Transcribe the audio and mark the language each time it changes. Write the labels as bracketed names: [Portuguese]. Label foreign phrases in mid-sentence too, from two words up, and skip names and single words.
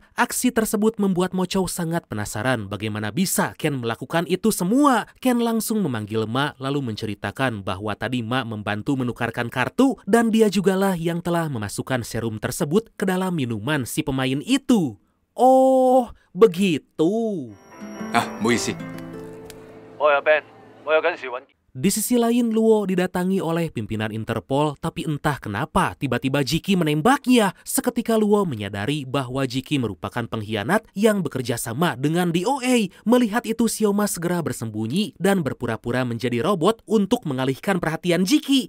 [Indonesian] Aksi tersebut membuat Mochow sangat penasaran bagaimana bisa Ken melakukan itu semua. Ken langsung memanggil Ma lalu menceritakan bahwa tadi Ma membantu menukarkan kartu dan dia jugalah yang telah memasukkan serum tersebut ke dalam minuman si pemain itu. Oh, begitu. [Cantonese] Ah, 唔好意思。我有 Ben， 我有緊事揾。 [Indonesian] Di sisi lain, Luo didatangi oleh pimpinan Interpol, tapi entah kenapa tiba-tiba Jiki menembaknya. Seketika Luo menyadari bahwa Jiki merupakan pengkhianat yang bekerja sama dengan DOA. Melihat itu, Xiaoma segera bersembunyi dan berpura-pura menjadi robot untuk mengalihkan perhatian Jiki.